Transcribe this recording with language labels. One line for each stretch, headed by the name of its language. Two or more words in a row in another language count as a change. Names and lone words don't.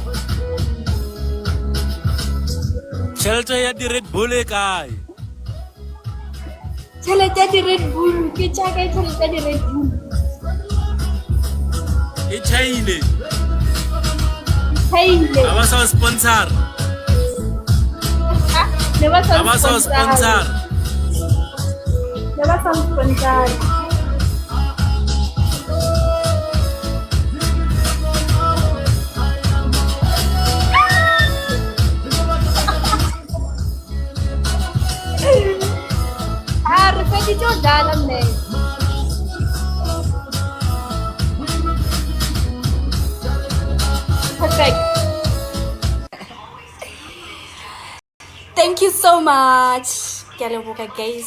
Northern Sotho: Tšhelete ya di-Red Bull e kae? Tšhelete ya di-Red Bull ke tša kae tšhelete ya di-Red Bull? E chaile. Chaile. Ga ba sa o sponsor. Ne ba Ga ba sa o sponsor. Ne ba sa o sponsor. Re feditse o dlala mme.
English: Perfect. Thank you so much.
Northern Sotho: Ke a leboga guys.